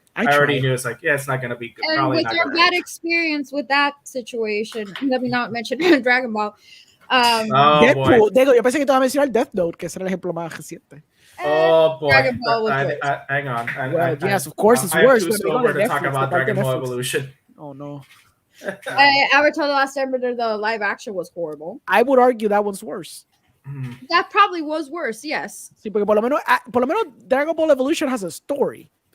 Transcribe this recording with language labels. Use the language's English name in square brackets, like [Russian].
[English] I already knew it's like it's not gonna be good. And probably with not your bad experience with that situation, let me not mention Dragon Ball. [Spanish] Deadpool, yo pensé que te iba a mencionar Death Note, que ese era el ejemplo más reciente. [English] Oh boy! Dragon Ball was hang on. Yes, of course it's worse. I'm too sober to talk about Dragon Ball Evolution. Oh no! Avatar: The Last Airbender, the live action was horrible. I would argue that one's worse. That probably was worse. Yes. [Spanish] Sí, porque por lo menos Dragon Ball Evolution [English] has a story.